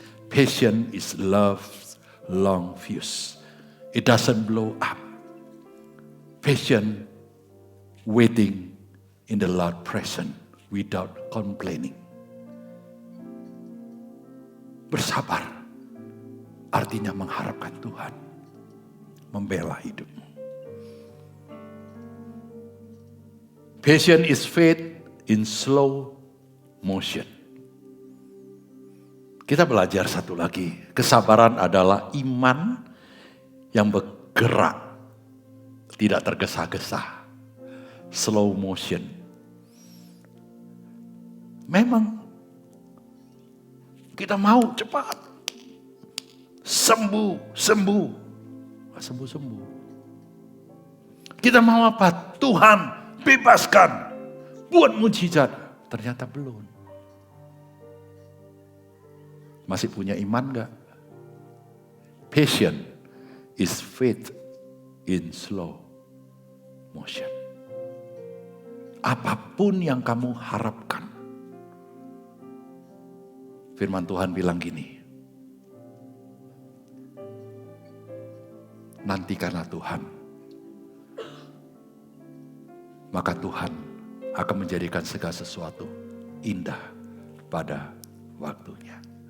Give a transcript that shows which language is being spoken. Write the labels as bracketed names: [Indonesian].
[English] Patience is love's long fuse. It doesn't blow up. Patient waiting in the Lord present without complaining. [Indonesian] Bersabar artinya mengharapkan Tuhan, membela hidupmu. [English] Patience is faith in slow motion. [Indonesian] Kita belajar satu lagi. Kesabaran adalah iman yang bergerak, tidak tergesa-gesa. [English] Slow motion. [Indonesian] Memang kita mau cepat. Sembuh. Sembuh. Kita mau apa? Tuhan bebaskan. Buat mujizat. Ternyata belum. Masih punya iman gak? [English] Patience is faith in slow motion. [Indonesian] Apapun yang kamu harapkan. Firman Tuhan bilang gini. Nantikanlah Tuhan. Maka Tuhan akan menjadikan segala sesuatu indah pada waktunya.